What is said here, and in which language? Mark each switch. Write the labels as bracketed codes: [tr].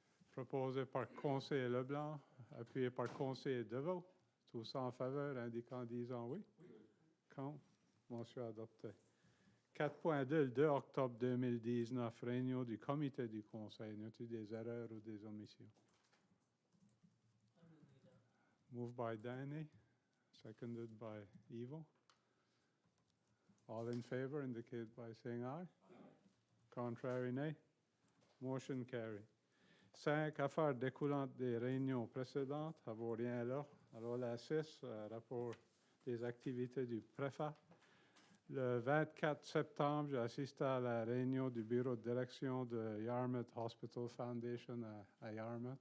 [fr] Proposé par Conseil Leblanc, appuyé par Conseil Deveau. Tous en faveur, indiquant disant oui. Contre? Motion adoptée. 4.2, le 2 octobre 2019, réunion du comité du Conseil. Y a-t-il des erreurs ou des omissions? [en] Moved by Danny, seconded by Ivo. All in favor indicate by saying aye. Contrary, nay. Motion carried. [fr] 5, affaires découlantes des réunions précédentes. Avoir rien là. Alors la 6, rapport des activités du préfet. Le 24 septembre, j'ai assisté à la réunion du bureau de direction de Yarmouth Hospital Foundation à Yarmouth.